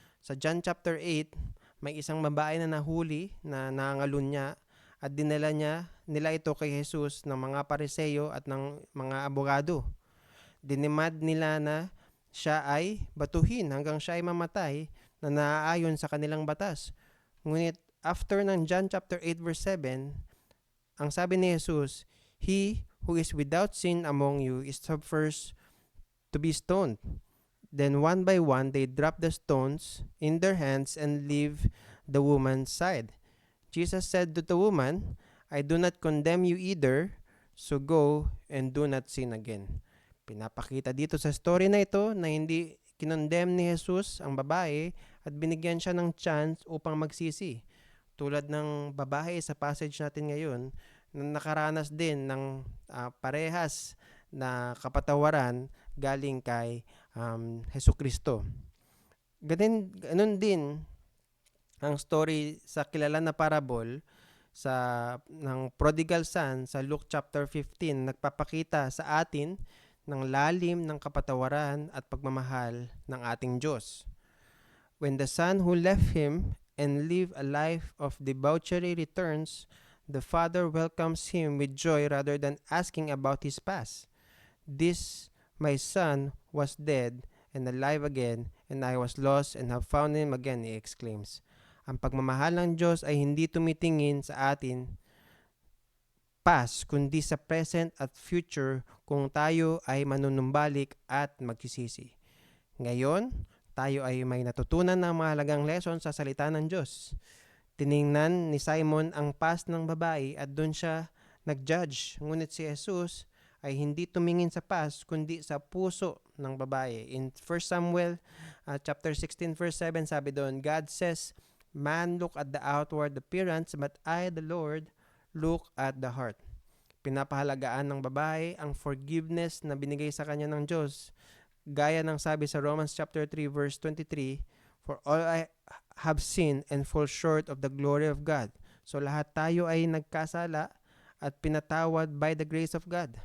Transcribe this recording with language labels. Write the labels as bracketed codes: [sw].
[tl] Sa John chapter 8, may isang babae na nahuli na nangangalunya at dinala nila ito kay Jesus ng mga Pariseo at ng mga abogado. Dinemand nila na siya ay batuhin hanggang siya ay mamatay na naaayon sa kanilang batas. Ngunit after ng John chapter 8 verse 7, ang sabi ni Jesus, [en] he who is without sin among you is the first to be stoned. Then one by one they dropped the stones in their hands and leave the woman's side. Jesus said to the woman, I do not condemn you either, so go and do not sin again. [tl] Pinapakita dito sa story na ito na hindi kinondemn ni Jesus ang babae at binigyan siya ng chance upang magsisi. Tulad ng babae sa passage natin ngayon na nakaranas din ng parehas na kapatawaran galing kay Jesucristo. Ganun din ang story sa kilala na parable ng prodigal son sa Luke chapter 15 nagpapakita sa atin ng lalim ng kapatawaran at pagmamahal ng ating Diyos. [en] When the son who left him and lived a life of debauchery returns, the father welcomes him with joy rather than asking about his past. This my son was dead and alive again, and I was lost and have found him again, he exclaims. [tl] Ang pagmamahal ng Diyos ay hindi tumitingin sa atin past, kundi sa present at future kung tayo ay manunumbalik at magsisisi. Ngayon, tayo ay may natutunan ng mahalagang lesson sa salita ng Diyos. Tiningnan ni Simon ang past ng babae at doon siya nag-judge. Ngunit si Jesus ay hindi tumingin sa past kundi sa puso ng babae. [en] In 1 Samuel chapter 16 verse 7 [tl] sabi doon, [en] God says, man look at the outward appearance, but I, the Lord, look at the heart. [tl] Pinapahalagaan ng babae ang forgiveness na binigay sa kanya ng Diyos. Gaya ng sabi sa Romans chapter 3 verse 23, [en] for all I have sinned and fall short of the glory of God. [tl] So lahat tayo ay nagkasala at pinatawad [en] by the grace of God.